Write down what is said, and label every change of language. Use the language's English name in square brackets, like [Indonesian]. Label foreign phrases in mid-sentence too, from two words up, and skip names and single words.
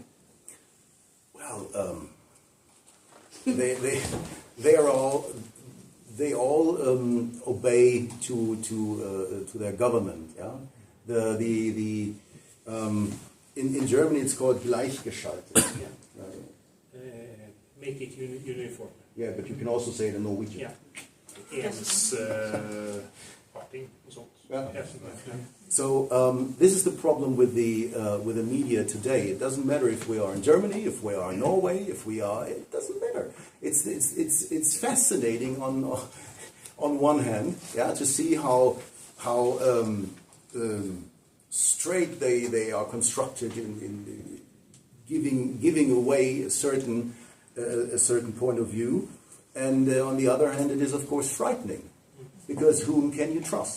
[English] Well, they all obey to their government. Yeah, in Germany it's called gleichgeschaltet. Yeah. Make it uniform. Yeah, but you can also say it in Norwegian. Yeah. [Norwegian] Ensparting og sånt. [English] Yeah. So this is the problem with the media today. It doesn't matter if we are in Germany, if we are in Norway, it doesn't matter. It's fascinating on one hand, yeah, to see how straight they are constructed in giving away a certain point of view, and on the other hand, it is of course frightening, because whom can you trust?